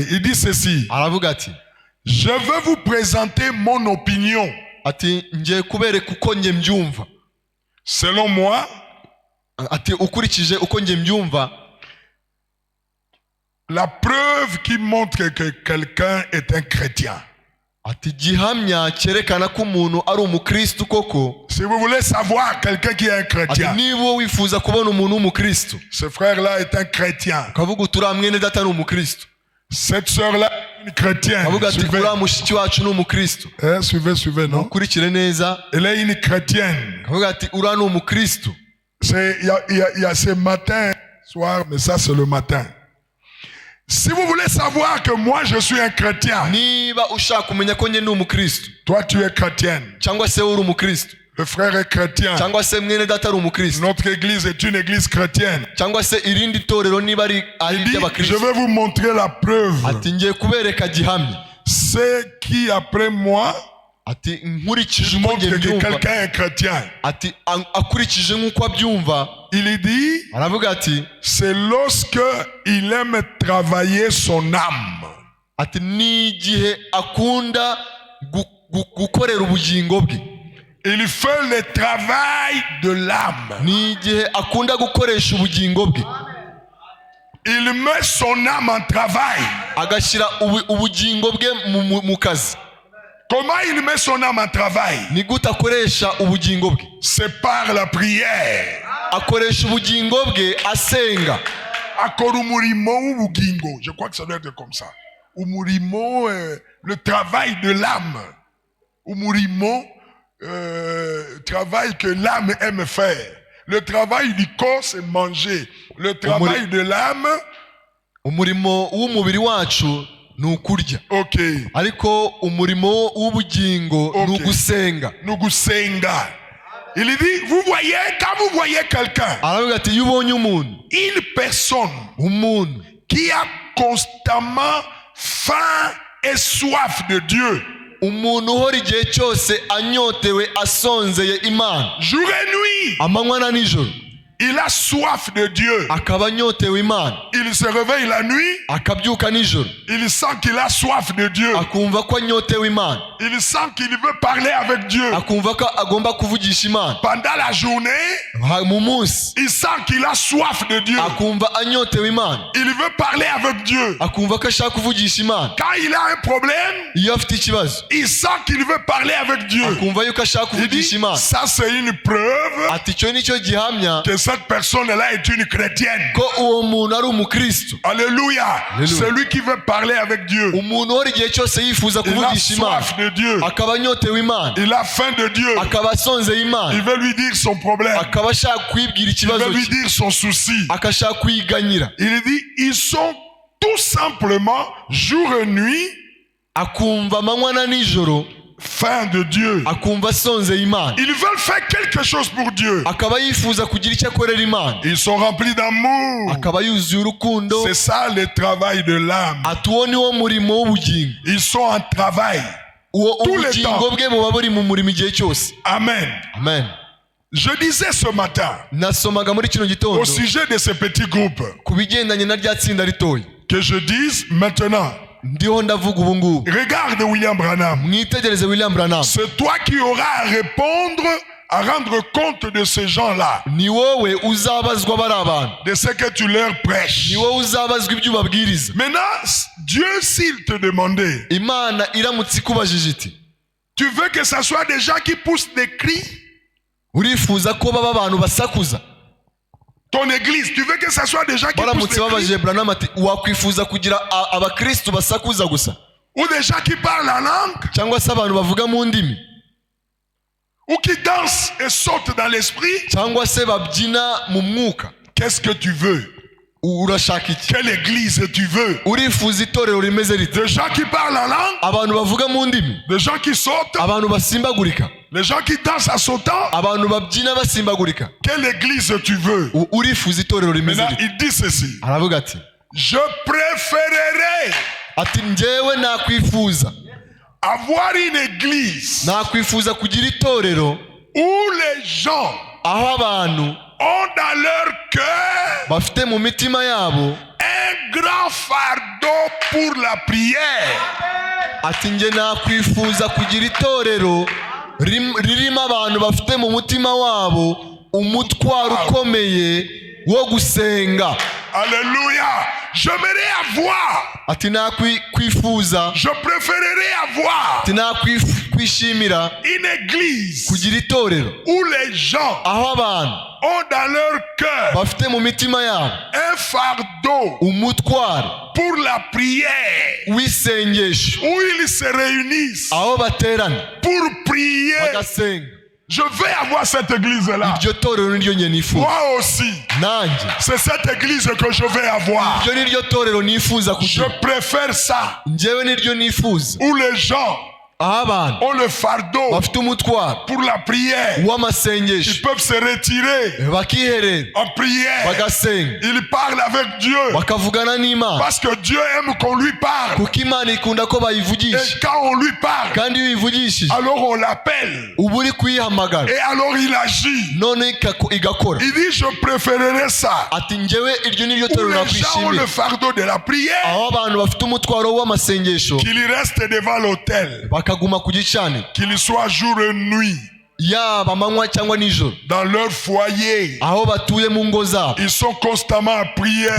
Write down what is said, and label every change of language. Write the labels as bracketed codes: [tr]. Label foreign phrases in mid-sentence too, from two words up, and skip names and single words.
[fr] Il dit ceci: je veux vous présenter mon opinion. Selon moi, la preuve qui montre que quelqu'un est un chrétien. [rw] ati gihamya cyerekana ko umuntu ari umukristo koko. [fr] Si vous voulez savoir quelqu'un qui est un [rw] ati [fr] chrétien, [rw] niba wifuza kubona umuntu w'umukristo, [fr] ce frère-là est un chrétien. [rw] kavuga uriya mwene data ni umukristo, [fr] Cette sœur-là est une chrétienne. [rw] kavuga ati [fr] Suivez, [rw] uriya mushiki wacu ni umukristo. [fr] suivez, non? [rw] Mukurikire neza, [fr] Elle est une chrétienne. [rw] kavuga ati uriya ni umukristo. [fr] Il y a ce matin, soir, mais ça c'est le matin. Si vous voulez savoir que moi je suis un chrétien, [rw] niba ushaka kumenya ko njye ni umukristo, [fr] toi tu es chrétienne, [rw] cyangwa se uri umukristo, [fr] le frère est chrétien, [rw] cyangwa se mwene data ari umukristo, [fr] notre église est une église chrétienne. [rw] cyangwa se irindi torero niba ari [fr] Il dit, je [rw] iry'abakristo, [fr] vais vous montrer la preuve. [rw] ati ngiye kubereka gihamya, [fr] C'est qui après moi [rw] ati nkurikije uko [fr] montre [rw] njye [fr] que [rw] mbyumva, [fr] quelqu'un est chrétien. [rw] ati akurikije nk'uko abyumva, [fr] Il dit, [rw] aravuga ati [fr] c'est lorsque il aime travailler son âme. [rw] ati ni igihe akunda gukorera ubugingo bwe, [fr] Il fait le travail de l'âme. [rw] ni igihe akunda gukoresha ubugingo bwe, [fr] Il met son âme en travail. [rw] agashyira ubugingo bwe mu kazi. [fr] Comment il met son âme en travail? [rw] Ni gute akoresha ubugingo bwe? [fr] C'est par la prière. [rw] Akoresha ubugingo bwe asenga. Akora umurimo w'ubugingo. [fr] Je crois que ça doit être comme ça. Umurimo, le travail de l'âme. Umurimo, travail que l'âme aime faire. Le travail du corps, c'est manger. Le travail de l'âme, [rw] umurimo w'umubiri wacu ni ukurya. ok. Ariko umurimo w'ubugingo ni ugusenga. Nugusenga. [fr] Il dit, vous voyez, quand vous voyez quelqu'un, [rw] aravuga ati iyo ubonye umuntu, [fr] une personne [rw] umuntu [fr] qui a constamment faim et soif de Dieu, [rw] umuntu uhora igihe cyose anyotewe asonzeye Imana, [fr] jour et nuit, [rw] amanywa na nijoro, [fr] il a soif de Dieu. [rw] akaba anyotewe Imana, [fr] Il se réveille la nuit, [rw] akabyuka nijoro, [fr] il sent qu'il a soif de Dieu. [rw] akumva ko anyotewe Imana, [fr] Il sent qu'il veut parler avec Dieu. [rw] akumva ko agomba kuvugisha Imana. [fr] Pendant la journée, [rw] Mu munsi [fr] il sent qu'il a soif de Dieu. [rw] akumva anyotewe Imana, [fr] Il veut parler avec Dieu. [rw] akumva ko ashaka kuvugisha Imana. [fr] Quand il a un problème, [rw] Iyo afite ikibazo, [fr] il sent qu'il veut parler avec Dieu. [rw] akumva yuko ashaka [fr] Il dit, [rw] kuvugisha Imana. [fr] ça c'est une preuve [rw] Ati icyo nicyo gihamya [fr] que cette personne-là est une chrétienne. [rw] ko uwo muntu ari umukristo. [fr] Alléluia. [rw] Alléluia. [fr] Celui qui veut parler avec Dieu. [rw] Umuntu uhora igihe cyose yifuza [fr] Il a [rw] kuvugisha Imana, [fr] soif de Dieu. [rw] akaba anyotewe Imana, [fr] Il a faim de Dieu. [rw] akaba asonzeye [fr] Il [rw] Imana, [fr] veut lui dire son problème. [rw] akaba ashaka kwibwira [fr] Il [rw] ikibazo [fr] veut lui [rw] cye, [fr] dire son souci. [rw] akashaka kwiganyira. [fr] Il dit, ils sont tout simplement, jour et nuit, [rw] Akumva amanywa na nijoro, [fr] faim de Dieu. [rw] akumva asonzeye Imana, [fr] Ils veulent faire quelque chose pour Dieu. [rw] akaba yifuza kugira icyo akorera Imana, [fr] Ils sont remplis d'amour. [rw] akaba yuzuye urukundo. [fr] C'est ça le travail de l'âme. [rw] Ati uwo ni wo murimo w'ubugingo. [fr] Ils sont en travail. [rw] Uwo [fr] Tous les [rw] ubugingo [fr] temps. [rw] bwe buba buri mu murimo igihe cyose. [fr] Amen. [rw] Amen. [fr] Je disais ce matin, [rw] Nasomaga muri kino gitondo [fr] au sujet de ce petit groupe, [rw] ku bigendanye na rya tsinda ritoya. [fr] que je dise maintenant, [rw] Ndiho ndavuga ubu ngubu. [fr] regarde William Branham. [rw] Mwitegereze William Branham. [fr] C'est toi qui auras à répondre, à rendre compte de ces gens-là, [rw] Ni wowe uzabazwa bari abantu. [fr] de ce que tu leur prêches. [rw] Ni wowe uzabazwa ibyo ubabwiriza. [fr] Maintenant, Dieu, s'il te demandait, [rw] Imana iramutse ikubajije iti, [fr] tu veux que ce soit des gens qui poussent des cris? [rw] urifuza ko baba abantu basakuza? [fr] Ton église, tu veux que ce soit des gens qui poussent [rw] Baramutse [fr] des cris? [rw] babajije Branham ati, wakwifuza kugira abakristo basakuza gusa, [fr] Ou des gens qui parlent en langue? [rw] cyangwa se abantu bavuga mu ndimi, [fr] Ou qui dansent et sautent dans l'esprit? [rw] cyangwa se babyina mu mwuka? [fr] Qu'est-ce que tu veux? [rw] Urashaka iki? [fr] Quelle église tu veux? [rw] Urifuza itorero rimeze rite? [fr] Des gens qui parlent en langue? [rw] Abantu bavuga mu ndimi, [fr] Des gens qui sautent? [rw] abantu basimbagurika, [fr] Les gens qui dansent en sautant? [rw] abantu babyina basimbagurika. [fr] Quelle église tu veux? [rw] Urifuza itorero rimeze [fr] Maintenant, [rw] rite? [fr] il dit ceci. [rw] Aravuga ati, [fr] Je préférerais [rw] ati njyewe nakwifuza [fr] avoir une église [rw] nakwifuza kugira itorero [fr] où les gens [rw] aho abantu [fr] ont dans leur cœur [rw] bafite mu mitima yabo [fr] un grand fardeau pour la prière. [rw] ati njye nakwifuza kugira itorero ririmo abantu bafite mu mutima wabo umutwaro ukomeye wo gusenga. [fr] Alléluia. J'aimerais avoir [rw] ati nakwifuza, [fr] je préférerais avoir [rw] ati nakwishimira [fr] une église [rw] kugira itorero [fr] où les gens [rw] aho abantu [fr] ont dans leur cœur [rw] bafite mu mitima yabo [fr] un fardeau [rw] umutwaro [fr] pour la prière, [rw] w'isengesho, [fr] où ils se réunissent [rw] aho baterana [fr] pour prier. [rw] bagasenga. [fr] Je vais avoir cette église-là. [rw] Iryo torero niryo njye nifuza. [fr] Moi aussi. [rw] Nanjye [fr] C'est cette église que je vais avoir. [rw] iryo niryo torero nifuza [fr] Je [rw] kugira. [fr] préfère ça, [rw] Njyewe niryo nifuza [fr] où les gens [rw] aho abantu [fr] ont le fardeau [rw] bafite umutwaro [fr] pour la prière. [rw] w'amasengesho, [fr] Ils peuvent se retirer [rw] bakiherera [fr] en prière. [rw] bagasenga, [fr] Ils parlent avec Dieu. [rw] bakavugana n'Imana, [fr] Parce que Dieu aime qu'on lui parle. [rw] kuko Imana ikunda ko bayivugisha. [fr] Et quand on lui parle, [rw] Kandi iyo uyivugishije [fr] alors on l'appelle. [rw] uba uri kuyihamagara, [fr] Et alors il agit. [rw] none igakora. [fr] Il dit, je préférerais ça. [rw] Ati njyewe iryo niryo [fr] Où [rw] torero [fr] les gens ont le [rw] nakwishimira, [fr] fardeau de la prière, [rw] aho abantu bafite umutwaro w'amasengesho [fr] qu'ils restent devant l'autel, [rw] bakaguma ku gicaniro, [fr] qu'ils soient jour et nuit, [rw] yaba amanywa cyangwa nijoro, [fr] dans leur foyer. [rw] aho batuye mu ngo zabo, [fr] Ils sont constamment en prière.